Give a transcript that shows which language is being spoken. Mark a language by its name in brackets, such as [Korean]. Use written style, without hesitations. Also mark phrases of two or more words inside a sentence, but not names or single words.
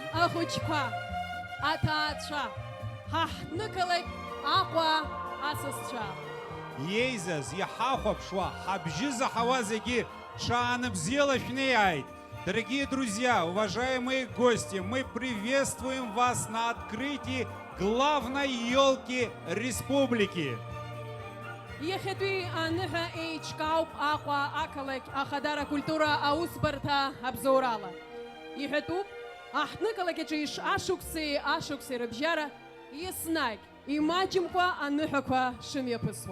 [Abkhazian] ахәыҷқәа, аҭаацәа, ҳаҳҭнықалақь Аҟәа асасцәа. Еизаз, иҳахәаԥшуа, ҳабжьы заҳауа зегьы ҽаанбзиала шәнеиааит. [Russian] Дорогие друзья, уважаемые гости, мы приветствуем вас на открытии главной елки республики. [Abkhazian] Иахьатәи аныҳәа еиҿкаауп Аҟәа ақалақь ахадара культура аусбарҭа абзоурала. Иҳәатәуп, аҳҭнықалақь аҿы ашықәси рыбжьара еснагь имаҷымкәа аныҳәақәа шымҩаԥысуа.